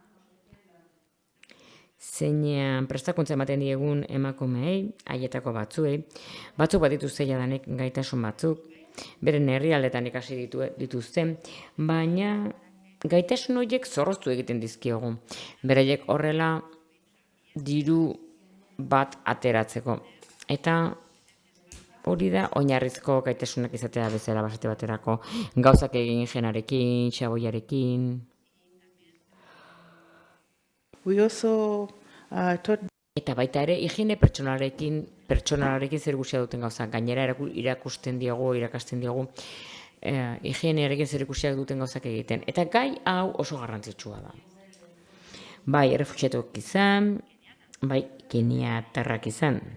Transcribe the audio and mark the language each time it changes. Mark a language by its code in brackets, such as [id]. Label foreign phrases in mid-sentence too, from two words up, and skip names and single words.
[eu] zeinean prestakuntza ematen diegun emakumeei, haietako batzuei, batzuk bat dituzte jadanik gaitasun batzuk, beren herrialdetan ikasi dituzten, baina gaitasun horiek zorroztu egiten dizkiogu. Beraiek horrela diru bat ateratzeko. Eta hori da oinarrizko gaitasunak izatea bezala basate baterako gauzak egin jenarekin, xaboiarekin. [en] we also taught. [eu] Eta baita ere, higiene pertsonalarekin zer ikusia duten gauzak. Gainera irakasten diogu, higienearekin zer ikusiak duten gauzak egiten. Eta gai hau oso garrantzitsua da. Bai, errefuxiatuak izan, bai, keniatarrak izan.